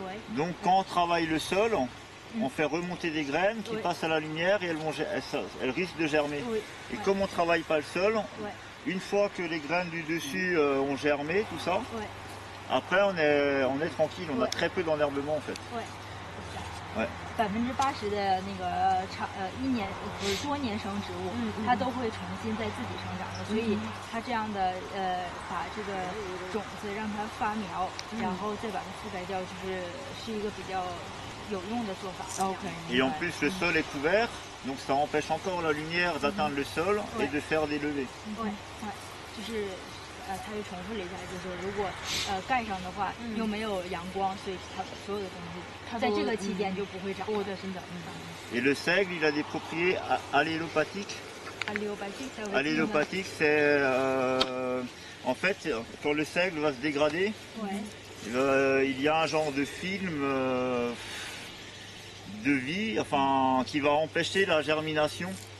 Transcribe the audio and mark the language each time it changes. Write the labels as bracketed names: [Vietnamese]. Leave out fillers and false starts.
[French] Donc quand on travaille le sol, on fait remonter des graines qui passent à la lumière et elles risquent de germer. Et comme on ne travaille pas le sol, une fois que les graines du dessus ont germé, tout ça, après on est tranquille, on a très peu d'enherbement en fait. [Chinese] 80%的那个多年生植物，它都会重新再自己生长的，所以它这样的把这个种子让它发苗，然后再把它覆盖掉，是一个比较有用的做法。 [French] Et en plus le sol est couvert, donc ça empêche encore la lumière d'atteindre le sol et de faire des levées. [Chinese] 就是他又重复了一下，就是如果盖上的话，又没有阳光，所以它所有的东西在这个期间就不会长。 [French] Et le seigle, il a des propriétés allélopathiques. Allélopathique, c'est en fait quand le seigle va se dégrader, il y a un genre de film de vie, enfin qui va empêcher la germination.